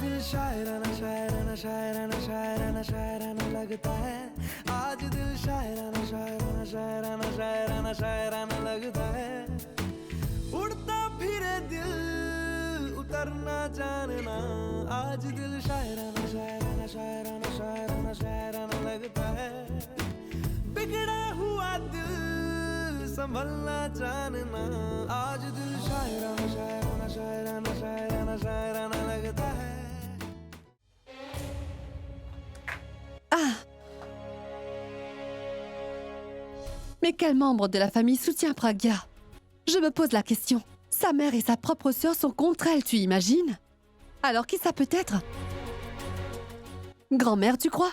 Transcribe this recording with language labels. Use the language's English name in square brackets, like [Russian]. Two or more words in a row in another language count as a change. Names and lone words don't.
[Hindi] शायराना शायराना शायराना शायराना शायराना लगता है आज दिल शायराना शायराना शायराना शायराना शायराना लगता है उड़ता फिरे दिल उतरना जानना आज दिल शायराना शायराना शायराना शायराना शायराना लगता है बिगड़ा हुआ दिल संभलना जानना आज दिल शायराना शायराना शायराना शायराना शायराना लगता है [French] Mais quel membre de la famille soutient Pragya? Je me pose la question. Sa mère et sa propre sœur sont contre elle, tu imagines? Alors qui ça peut être? Grand-mère, tu crois?